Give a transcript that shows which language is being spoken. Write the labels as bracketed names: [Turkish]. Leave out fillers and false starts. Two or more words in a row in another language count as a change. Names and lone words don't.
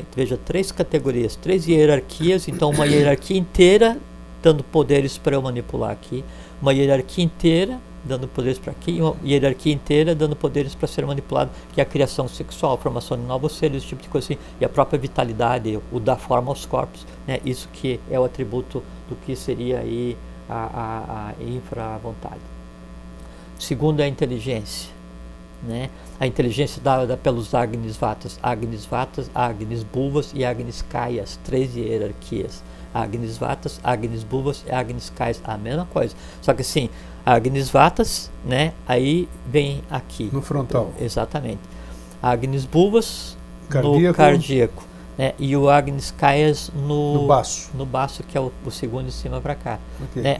[Portuguese] Veja, 3 categorias, 3 hierarquias. Então, uma hierarquia inteira dando poderes para eu manipular aqui, uma hierarquia inteira dando poderes para aqui, uma hierarquia inteira dando poderes para ser manipulado, que é a criação sexual, a formação de novos seres, esse tipo de coisa assim, e a própria vitalidade, o dar forma aos corpos, né? Isso que é o atributo do que seria aí a infra-vontade. Segundo é a inteligência, né? A inteligência dada pelos Agnis Vatas, Agnis Bhuvas e Agnis Kayas, 3 hierarquias. Agnis Vatas, Agnis Bhuvas e Agnis Kayas, a mesma coisa. Só que assim, Agnis Vatas, né? Aí vem aqui. No frontal. Exatamente. Agnis Bhuvas no cardíaco. Né? E o Agnis Kayas no baço. No baço, que é o segundo de cima para cá. Okay. Né?